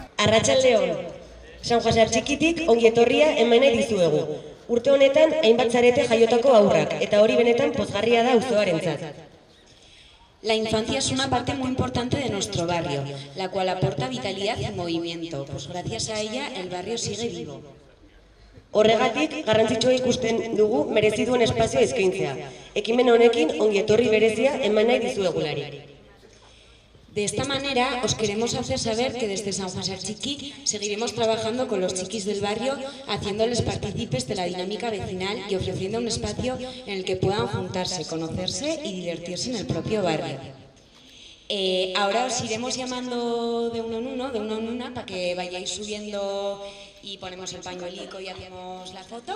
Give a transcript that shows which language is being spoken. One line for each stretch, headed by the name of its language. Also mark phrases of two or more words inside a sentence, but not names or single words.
Basque: Arratsaldeon. San Jose Txikitik ongi etorria eman nahi dizuegu. Urte honetan hainbat zarete jaiotako haurrak eta hori benetan pozgarria da auzoarentzat.
Spanish: La infancia es una parte muy importante de nuestro barrio, la cual aporta vitalidad y movimiento, pues gracias a ella el barrio sigue vivo.
Basque: Horregatik, garrantzitsua ikusten dugu merezi duen espazioa eskaintzea. Ekimen honekin ongi etorri berezia eman nahi dizuegulari.
Spanish: De esta manera os queremos hacer saber que desde San José Txiki seguiremos trabajando con los chiquis del barrio, haciéndoles partícipes de la dinámica vecinal y ofreciendo un espacio en el que puedan juntarse, conocerse y divertirse en el propio barrio. Ahora os iremos llamando de uno en una, para que vayáis subiendo y ponemos el pañuelico y hacemos la foto.